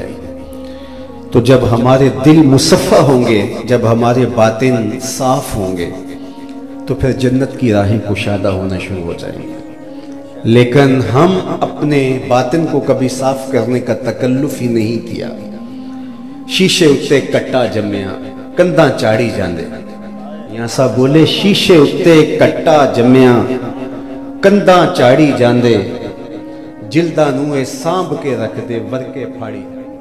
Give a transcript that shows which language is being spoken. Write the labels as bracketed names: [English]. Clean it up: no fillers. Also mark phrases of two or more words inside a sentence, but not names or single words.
[Urdu] تو جب ہمارے دل مصفح ہوں گے، جب ہمارے باطن صاف ہوں گے، تو پھر جنت کی راہیں کشادہ ہونا شروع ہو جائیں گے۔ لیکن ہم اپنے باطن کو کبھی صاف کرنے کا تکلف ہی نہیں کیا۔ [Punjabi] شیشے اتے کٹا جمیا، کنداں چاڑی جاندے، یہاں سا بولے شیشے اتے کٹا جمیا، کندھاں جھاڑی جاندے جلداں نوں ایہ سانبھ کے رکھ دے ور کے پھاڑی